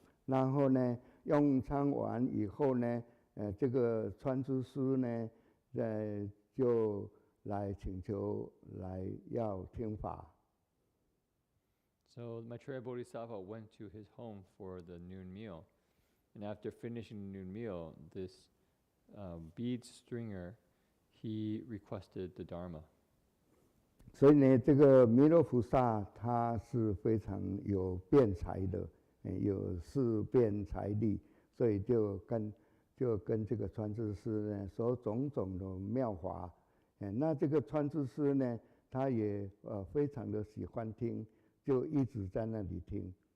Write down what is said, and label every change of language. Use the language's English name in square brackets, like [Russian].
[Chinese] 然后呢，用餐完以后呢，这个穿珠师呢，就来请求来要听法。 [English] So Maitreya Bodhisattva went to his home for the noon meal, and after finishing the noon meal, this bead stringer, he requested the Dharma. [Chinese] 所以呢，这个弥勒菩萨他是非常有辩才的，有识辩才力，所以就跟这个穿珠师呢说种种的妙法。那这个穿珠师呢，他也非常的喜欢听，就一直在那里听。